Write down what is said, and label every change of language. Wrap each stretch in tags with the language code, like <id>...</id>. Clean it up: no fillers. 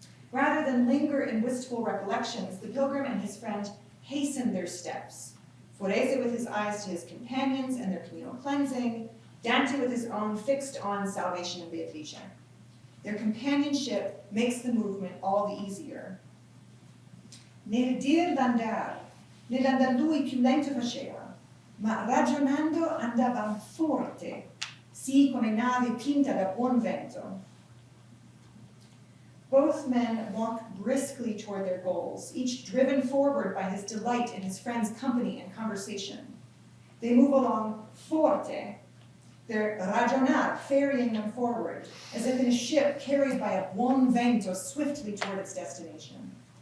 <en>Rather than linger in wistful recollections, the pilgrim and his friend hasten their steps. Forese with his eyes to his companions and their communal cleansing, Dante with his own fixed on salvation and Beatrice. Their companionship makes the movement all the easier.</en> <it>Nel dir d'andar, nell'andar lui più lento faceva, ma ragionando andavan forte, sì come nave pinta da buon vento.</it> <en>Both men walk briskly toward their goals, each driven forward by his delight in his friend's company and conversation. They move along forte, their ragionar ferrying them forward, as if in a ship carried by a</en> <it>buon vento</it> <en>swiftly toward its destination.</en>